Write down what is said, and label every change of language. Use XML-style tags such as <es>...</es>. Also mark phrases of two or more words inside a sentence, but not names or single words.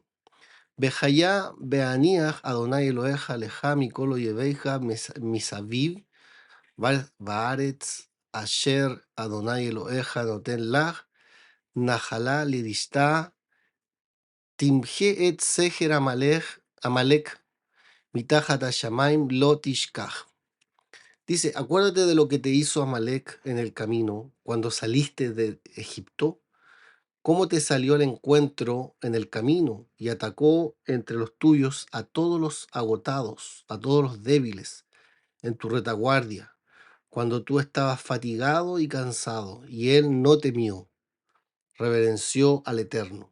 <he>והיה בהניח אדני אלהיך לך מכל איביך מסביב בארץ אשר אדני אלהיך נתן לך נחלה לרשתה תמחה את זכר עמלק מתחת השמים לא תשכח.</he> <es>Dice, acuérdate de lo que te hizo Amalek en el camino cuando saliste de Egipto, cómo te salió al encuentro en el camino y atacó entre los tuyos a todos los agotados, a todos los débiles en tu retaguardia, cuando tú estabas fatigado y cansado, y él no temió, reverenció al Eterno.</es>